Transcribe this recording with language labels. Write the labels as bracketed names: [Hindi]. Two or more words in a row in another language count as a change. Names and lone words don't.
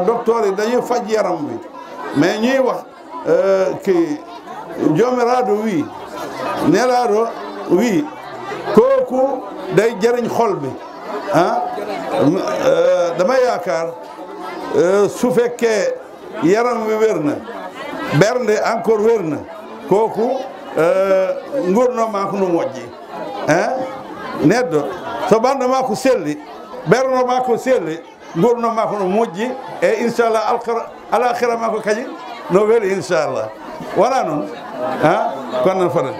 [Wolof] docteur yi dañuy faj yaram bi mais ñuy wax kii joomiraado wi nelaado wi kooku day jëriñ xol bi ah dama yaakaar su fekkee yaram wi wér na [Fula] bernde encore wér na kooku ngurnoma ko no moƴƴi neɗɗo so ɓanndoma ko selli ɓernoma ko selli ngurnoma ko no moƴƴi e inchallah alakhira ma ko kañi no weeli inchallah wona noon kono noon fota